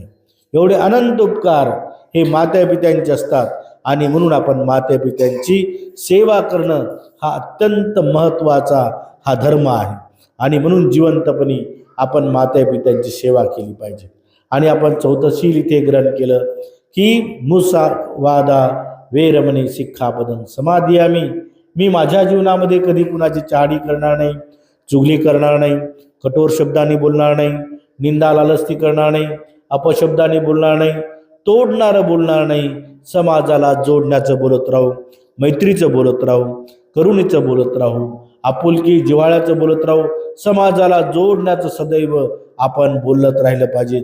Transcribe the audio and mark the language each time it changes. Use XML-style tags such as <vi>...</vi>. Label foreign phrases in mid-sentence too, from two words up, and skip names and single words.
<mr>एवढे अनंत उपकार हे माते पित्यांचे असतात आणि म्हणून आपण माते पित्यांची सेवा करणं हा अत्यंत महत्त्वाचा हा धर्म आहे. आणि म्हणून जिवंतपणी आपण माते पित्यांची सेवा केली पाहिजे. आणि आपण चौथं शील इथे ग्रहण केलं की</mr> <pi>मुसा वादा वेरमणी सिक्खापदं समादियामी.</pi> <mr>मी माझ्या जीवनामध्ये कधी कुणाची चाडी करणार नाही, चुगली करणार नाही, कठोर शब्दांनी बोलणार नाही, निंदा लालस्ती करणार नाही, अपशब्दांनी बोलणार नाही, तोडणारं बोलणार नाही, समाजाला जोडण्याचं बोलत राहू, मैत्रीचं बोलत राहू, करुणेचं बोलत राहू, आपुलकी जिव्हाळ्याचं बोलत राहू, समाजाला जोडण्याचं सदैव आपण बोलत राहिलं पाहिजे.</mr>